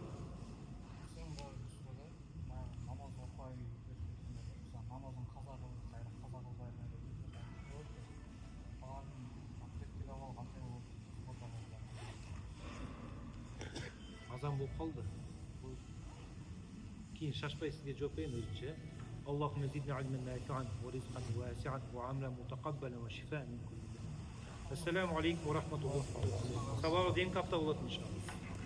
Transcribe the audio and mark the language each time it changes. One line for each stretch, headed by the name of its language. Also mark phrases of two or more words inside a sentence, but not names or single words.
Kyrgyz: Сен бар сурада баягы намаз окубай намазын каза кылып кайра каза кылбай алардын абдеттик абалы кандай болот? Азан болуп калды. Кийин шашпай сизге жооп берейин өзүнчө.
Arabic: اللهم زدنا علما نافعا ورزقا واسعا وعملا متقبلا وشفاء من كل داء. السلام عليكم ورحمة الله.
Kyrgyz: Sabah en kapta болот иншалла.